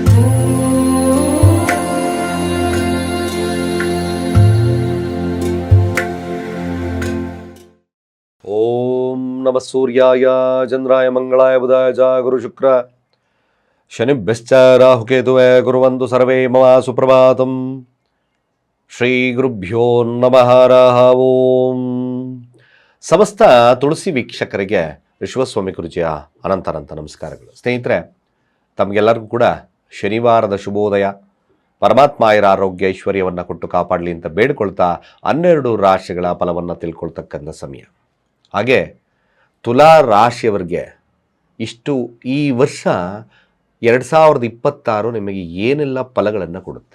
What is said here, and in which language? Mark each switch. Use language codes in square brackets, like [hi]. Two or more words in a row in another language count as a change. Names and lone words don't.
[sa] ಓಂ ನಮಃ ಸೂರ್ಯಾಯ ಚಂದ್ರಾಯ ಮಂಗಳಾಯ ಬುಧಾಯ ಚ ಗುರು ಶುಕ್ರ ಶನಿಭ್ಯಶ್ಚ ರಾಹುಕೇತುವೇ ಕುರ್ವಂತು ಸರ್ವೇ ಮಮ ಸುಪ್ರಭಾತಂ. ಶ್ರೀ ಗುರುಭ್ಯೋ ನಮಃ ಹರಃ ಓಂ. [kn] ಸಮಸ್ತ ತುಳಸಿ ವೀಕ್ಷಕರಿಗೆ ವಿಶ್ವಸ್ವಾಮಿ ಗುರೂಜಿಯ ಅನಂತ ನಮಸ್ಕಾರಗಳು. ಸ್ನೇಹಿತರೆ, ತಮಗೆಲ್ಲರಿಗೂ ಕೂಡ ಶನಿವಾರದ ಶುಭೋದಯ. ಪರಮಾತ್ಮಾಯರ ಆರೋಗ್ಯ ಐಶ್ವರ್ಯವನ್ನು ಕೊಟ್ಟು ಕಾಪಾಡಲಿ ಅಂತ ಬೇಡ್ಕೊಳ್ತಾ 12 ರಾಶಿಗಳ ಫಲವನ್ನು ತಿಳ್ಕೊಳ್ತಕ್ಕಂಥ ಸಮಯ. ಹಾಗೆ ತುಲಾ ರಾಶಿಯವರಿಗೆ ಈ ವರ್ಷ 2026 ನಿಮಗೆ ಏನೆಲ್ಲ ಫಲಗಳನ್ನು ಕೊಡುತ್ತೆ.